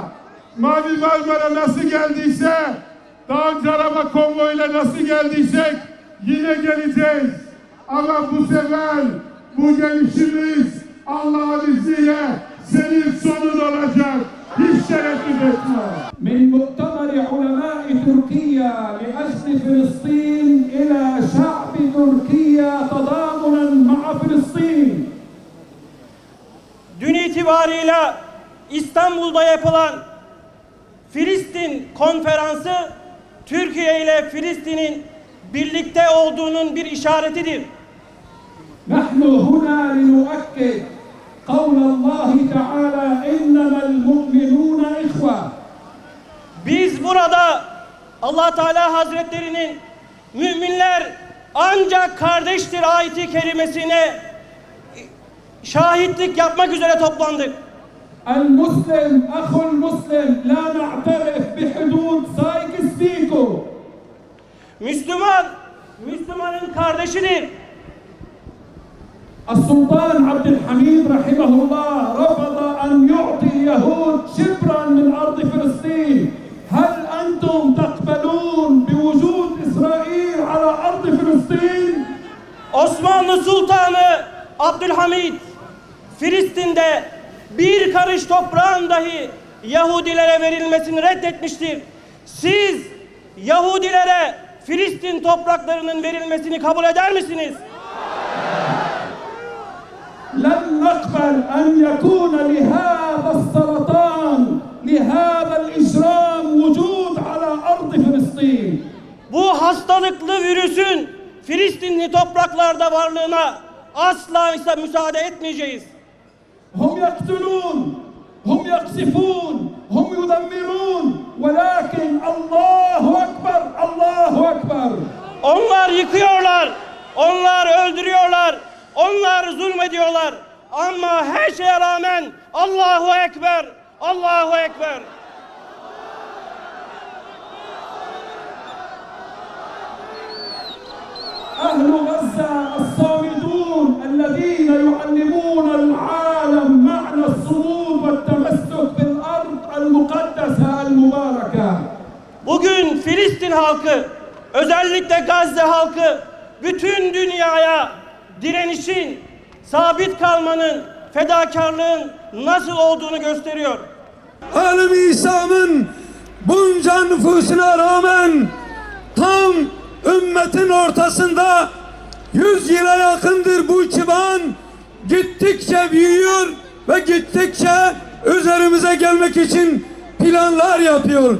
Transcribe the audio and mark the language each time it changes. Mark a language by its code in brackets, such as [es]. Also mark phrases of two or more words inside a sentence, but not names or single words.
[tr] Mavi Marmara nasıl geldiyse, daha önce araba konvoyuyla nasıl geldiysek yine geleceğiz. Ama bu sefer bu gelişimiz Allah'ın izniyle senin sonun olacak. Hiç tereddüt etme. [ar] من مؤتمر علماء تركيا لأجل فلسطين إلى شعب تركيا تضامنا مع فلسطين. [tr] Dün itibarıyla İstanbul'da yapılan Filistin konferansı Türkiye ile Filistin'in birlikte olduğunun bir işaretidir. [ar] نحن هنا لنؤكد قول الله تعالى إنما المؤمنون إخوة. [tr] Biz burada Allah Teala Hazretlerinin müminler ancak kardeştir ayeti kerimesine şahitlik yapmak üzere toplandık. [ar] المسلم أخو المسلم لا نعترف بحدود سايكس-بيكو. [tr] Müslüman, Müslümanın kardeşidir. [ar] السلطان عبد الحميد رحمه الله رفض أن يعطي اليهود شبرا من أرض فلسطين. هل أنتم تقبلون بوجود إسرائيل على أرض فلسطين؟ [tr] Osmanlı Sultanı Abdülhamid Filistin'de bir karış toprağın dahi Yahudilere verilmesini reddetmiştir. Siz Yahudilere Filistin topraklarının verilmesini kabul eder misiniz? [ar] لن نقبل أن يكون لهذا السرطان لهذا الإجرام وجود على أرض فلسطين. [tr] Bu hastalıklı virüsün Filistinli topraklarda varlığına asla müsaade etmeyeceğiz. [ar] هم يقتلون هم يقذفون هم يدمرون ولكن الله أكبر الله أكبر. [tr] Onlar yıkıyorlar, onlar öldürüyorlar, onlar zulmediyorlar. Ama her şeye rağmen [ar] الله أكبر، الله أكبر. أهل غزة الصامدون الذين يعلمون العالم معنى الصمود والتمسك بالأرض المقدسة المباركة. [tr] Bugün Filistin halkı, özellikle Gazze halkı bütün dünyaya direnişin, sabit kalmanın, fedakarlığın nasıl olduğunu gösteriyor. Alem-i İslam'ın bunca nüfusuna rağmen tam ümmetin ortasında 100 yıla yakındır bu çıban gittikçe büyüyor ve gittikçe üzerimize gelmek için planlar yapıyor.